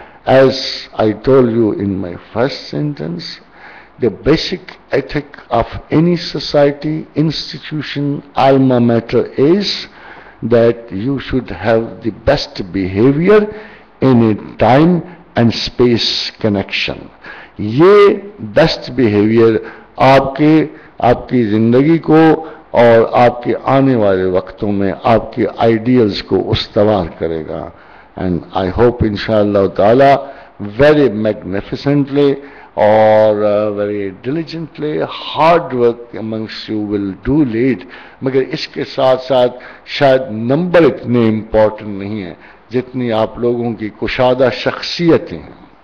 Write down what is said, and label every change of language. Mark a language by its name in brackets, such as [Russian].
[English] As I told you in my first sentence, the basic ethic of any society, institution, alma mater is that you should have the best behavior in a time and space connection. [Urdu] یہ best behaviour آپ کی زندگی کو اور آپ کے آنے والے وقتوں میں آپ کے آئیڈیلز کو استوار کرے گا. [English] And I hope inshallah ta'ala very magnificently or very diligently hard work amongst you will do lead. [Urdu] مگر اس کے ساتھ ساتھ شاید نمبر اتنے امپورٹنٹ نہیں ہیں جتنی آپ لوگوں کی کشادہ شخصیتیں ہیں.